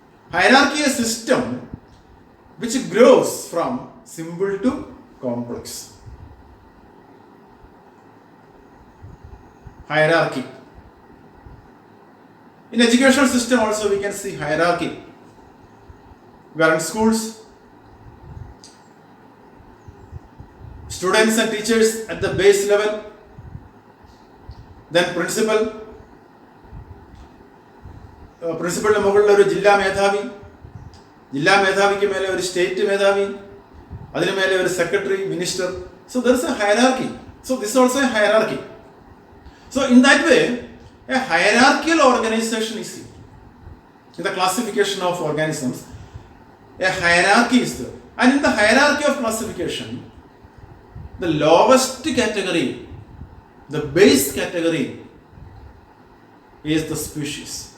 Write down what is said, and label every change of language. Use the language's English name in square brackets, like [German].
[English] Hierarchy is a system which grows from simple to complex. Hierarchy. In educational system also we can see hierarchy. Where in schools, students and teachers at the base level, then principal, [Malayalam] പ്രിൻസിപ്പളിന് മുകളിൽ ഒരു ജില്ലാ മേധാവി, ജില്ലാ മേധാവിക്ക് മേലെ ഒരു state മേധാവി, അതിനു മേലെ ഒരു secretary, minister. [English] So there is a hierarchy. So this is also a hierarchy. So in that way, a hierarchical organization is seen. In the classification of organisms, a hierarchy is there. And in the hierarchy of classification, the lowest category, the base category is the species.